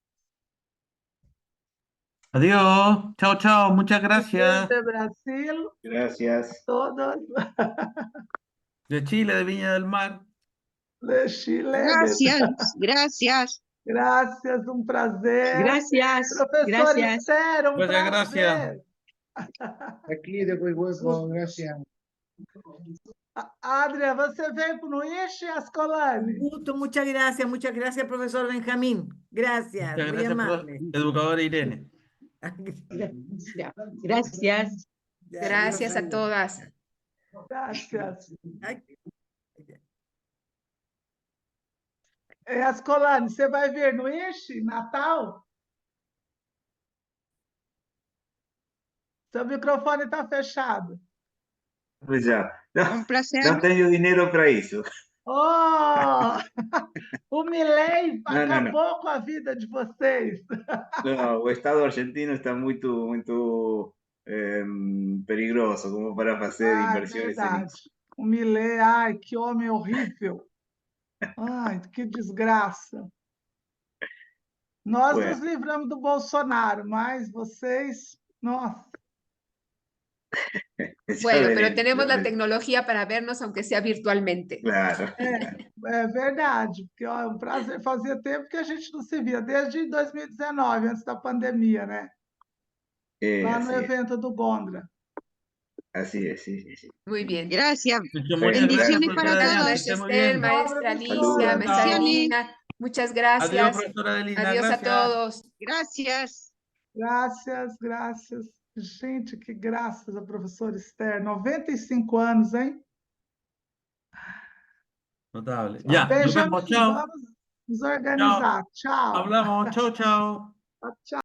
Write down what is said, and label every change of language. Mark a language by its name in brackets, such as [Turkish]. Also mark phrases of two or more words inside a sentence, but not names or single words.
[Spanish] Adiós, chao, chao, muchas gracias. De Brasil, Gracias. todos. De Chile, de Viña del Mar. De Chile. Gracias, gracias. Gracias, un prazer. Gracias, [Portuguese] Professor [Spanish] gracias. [Portuguese] Esther, um [Spanish] Muchas gracias. [Portuguese] prazer. Aqui, depois vou, gracias. Adria, você veio para o ISHE, Ascolani? [Spanish] Gusto, muchas gracias, profesor Benjamín. Gracias, Muchas muy gracias, amable. educadora Irene. Gracias. Gracias a todas. Gracias. Ay, [Portuguese] Ascolani, você vai vir no ISHE, Natal? Seu microfone está fechado. [Spanish] Pues ya. No, Un placer. no tengo dinero para eso. [Portuguese] Oh! O Milei Não, não, não. acabou com a vida de vocês. [Spanish] No, [Portuguese] o Estado argentino está [Spanish] muy perigoso como para hacer inversiones en [Portuguese] verdade. [Spanish] eso. [Portuguese] O Milei, ai, que homem horrível. Ai, que desgraça. Nós [Spanish] Bueno. [Portuguese] nos livramos do Bolsonaro, mas vocês, nossa. [Spanish] Ya Bueno, pero veremos, tenemos ya la veremos. tecnología para vernos, aunque sea virtualmente. Claro. [Portuguese] É verdade, porque ó, é um prazer. Fazia tempo que a gente não se via, desde 2019, antes da pandemia, né? Lá no [Spanish] Así es, [Portuguese] evento do Gondra. [Spanish] así es, sí, sí, sí. Muy bien. Gracias. Muchas Bendiciones gracias, para profesora todos. Diana, que Maestra esté muy Esther, bien. maestra Saludos. Alicia, maestra Bendiciones. Adelina, muchas Adiós, gracias. profesora Adelina, Adiós a gracias. todos. Gracias. [Portuguese] Graças, graças. Gente, que graças a professora Esther. 95 anos, hein? [Spanish] Notable. Ya, nos [Portuguese] Benjamin, [Spanish] vemos, chao. [Portuguese] vamos nos organizar. Tchau. [Spanish] Hablamos, chao, chao. [Portuguese] Tchau.